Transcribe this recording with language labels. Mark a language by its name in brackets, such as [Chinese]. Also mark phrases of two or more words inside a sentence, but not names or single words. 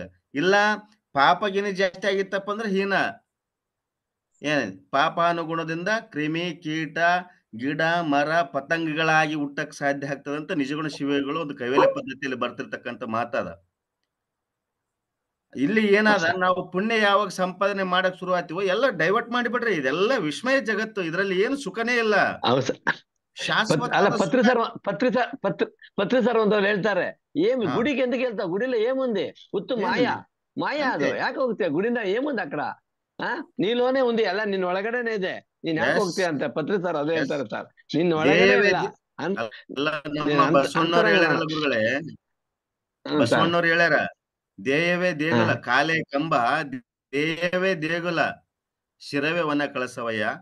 [Kannada] ಇಲ್ಲ ಪಾಪಗಿನಿ ಜಾಸ್ತಿ ಆಗಿತ್ತಪ್ಪ ಅಂದ್ರೆ ಹೀನ ಏನ್ ಪಾಪಾನುಗುಣದಿಂದ ಕ್ರಿಮಿ ಕೀಟ ಗಿಡ ಮರ ಪತಂಗಗಳಾಗಿ ಹುಟ್ಟಕ್ ಸಾಧ್ಯ ಆಗ್ತದಂತ ನಿಜಗುಣ ಶಿವಗಳು ಒಂದು ಕೈವಲ್ಯ ಪದ್ಧತಿಯಲ್ಲಿ ಬರ್ತಿರ್ತಕ್ಕಂಥ ಮಾತದ. ಇಲ್ಲಿ ಏನಾದ ನಾವು ಪುಣ್ಯ ಯಾವಾಗ ಸಂಪಾದನೆ ಮಾಡಕ್ ಶುರು ಆಯ್ತೀವೋ ಎಲ್ಲ ಡೈವರ್ಟ್ ಮಾಡಿಬಿಡ್ರಿ. ಇದೆಲ್ಲ ವಿಸ್ಮಯ ಜಗತ್ತು, ಇದ್ರಲ್ಲಿ ಏನು ಸುಖನೇ ಇಲ್ಲ. ಪತ್ರಿ ಸರ್ ಒಂದು ಹೇಳ್ತಾರೆ, [Telugu] గుడికి ఎందుకు వెళ్తావు, గుడిలో ఏముంది, ఉత్తు మాయ [Kannada] ಅದು ಯಾಕೆ ಹೋಗ್ತೀಯ ಗುಡಿಂದ, [Telugu] ఏముంది అక్కడ, నీలోనే ఉంది [Kannada] ಎಲ್ಲ, ನಿನ್ನ ಒಳಗಡೆನೆ ಇದೆ, ನೀನ್ ಯಾಕೆ ಹೋಗ್ತೀಯ ಅಂತ ಪತ್ರಿ ಸರ್ ಅದೇ ಹೇಳ್ತಾರೆ ಸರ್. ನಿನ್ನ ಒಳಗಡೆ ಇಲ್ಲ. ಬಸವಣ್ಣವ್ರು ಹೇಳ್ಯಾರ, ದೇಯವೇ ದೇಗುಲ, ಕಾಲೇ ಕಂಬ, ದೇಯವೇ ದೇಗುಲ, ಶಿರವೇ ವನ ಕಳಸವಯ್ಯ.